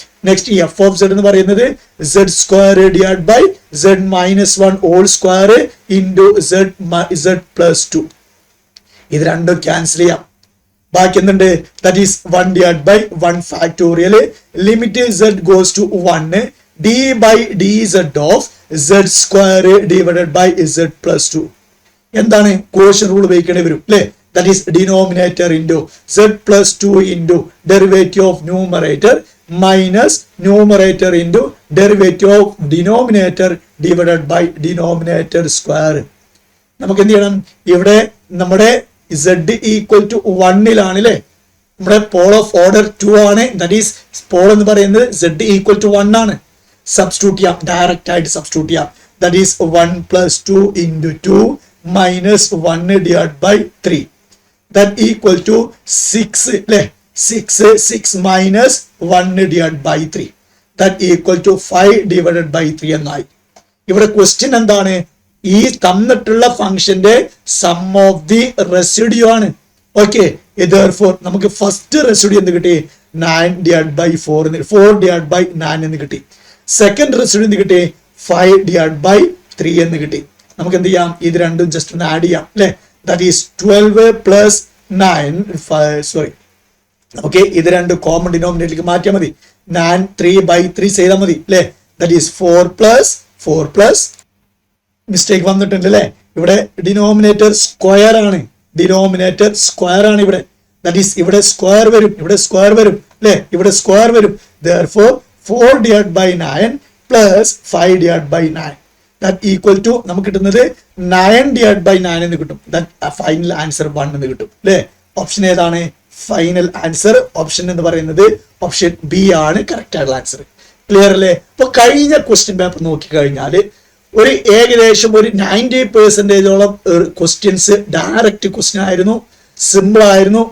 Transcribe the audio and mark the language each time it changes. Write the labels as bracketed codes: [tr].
[en] Next F of Z എന്ന് പറയുന്നത് z square divide by z minus 1 whole square into z plus 2. [ml] ഇത് രണ്ടും cancel ചെയ്യാം. ബാക്കി എന്തുണ്ട്? [en] That is 1 divide by 1 factorial. Limit z goes to 1 d by D z of z square divided by z plus 2. [ml] എന്താണ്? Quotient rule ഉപയോഗിക്കേണ്ടി വരും അല്ലേ. [en] That is denominator into z plus 2 into derivative of numerator minus numerator into derivative of denominator divided by denominator square. [ml] നമുക്ക് എന്ത് ചെയ്യണം? ഇവിടെ നമ്മുടെ z equal to 1 അല്ലേ. നമ്മുടെ പോൾ ഓഫ് ഓർഡർ 2 ആണ്. ദാറ്റ് ഈസ് പോൾ എന്ന് പറയുന്നത് z ഈക്വൽ ടു 1 ആണ്. സബ്സ്റ്റിറ്റ്യൂട്ട് ചെയ്യാം, ഡയറക്റ്റ് ആയിട്ട് സബ്സ്റ്റിറ്റ്യൂട്ട് ചെയ്യാം. [en] That is 1 plus 2 into 2 minus 1 divide by 3. That equal to 6 അല്ലേ. 6 minus 1 divide by 3. That equal to 5 divided by 3 [ml] എന്നായി. ഇവിടെ ക്വസ്റ്റ്യൻ എന്താണ്? ഈ തന്നിട്ടുള്ള ഫംഗ്ഷന്റെ സം ഓഫ് ദി റെസിഡ്യൂ ആണ്. ഓക്കെ. Therefore നമുക്ക് ഫസ്റ്റ് റെസിഡ്യൂ എന്ത് കിട്ടി? 9 ഡിവൈഡ് ബൈ 4 ഡിവൈഡ് ബൈ 9 എന്ന് കിട്ടി. സെക്കൻഡ് റെസിഡ്യൂ എന്ത് കിട്ടി? 5 ഡിവൈഡ് ബൈ 3 എന്ന് കിട്ടി. നമുക്ക് എന്ത് ചെയ്യാം? ഇത് രണ്ടും ജസ്റ്റ് ഒന്ന് ആഡ് ചെയ്യാം അല്ലെ. [en] That is 12 plus 9 sorry. [ml] Okay. ഇത് രണ്ട് കോമൺ ഡിനോമിനേറ്ററിലേക്ക് മാറ്റിയാൽ മതി. 9 3 by 3 ചെയ്താൽ മതി അല്ലേ. ദാറ്റ് ഈസ് 4 പ്ലസ് മിസ്റ്റേക്ക് വന്നിട്ടുണ്ട് അല്ലേ. ഇവിടെ ഡിനോമിനേറ്റർ സ്ക്വയർ ആണ്. ഡിനോമിനേറ്റർ സ്ക്വയർ ആണ് ഇവിടെ. ദാറ്റ് ഈസ് ഇവിടെ സ്ക്വയർ വരും, ഇവിടെ സ്ക്വയർ വരും അല്ലേ. ഇവിടെ സ്ക്വയർ വരും. [en] Therefore 4 divided by 9 plus 5 divided by 9. That equal to [ml] നമുക്ക് കിട്ടുന്നത് [en] 9 divided by 9 എന്ന് കിട്ടും. [ml] ദാറ്റ് ഫൈനൽ ആൻസർ 1 എന്ന് കിട്ടും അല്ലേ. ഓപ്ഷൻ ഏതാണ്? ഫൈനൽ ആൻസർ ഓപ്ഷൻ എന്ന് പറയുന്നത് ഓപ്ഷൻ ബി ആണ് കറക്റ്റ് ആയിട്ടുള്ള ആൻസർ. ക്ലിയർ അല്ലേ. അപ്പൊ കഴിഞ്ഞ ക്വസ്റ്റ്യൻ പേപ്പർ നോക്കിക്കഴിഞ്ഞാൽ ഒരു ഏകദേശം ഒരു 90% ക്വസ്റ്റ്യൻസ് ഡയറക്റ്റ് ക്വസ്റ്റ്യൻ ആയിരുന്നു, സിമ്പിൾ ആയിരുന്നു.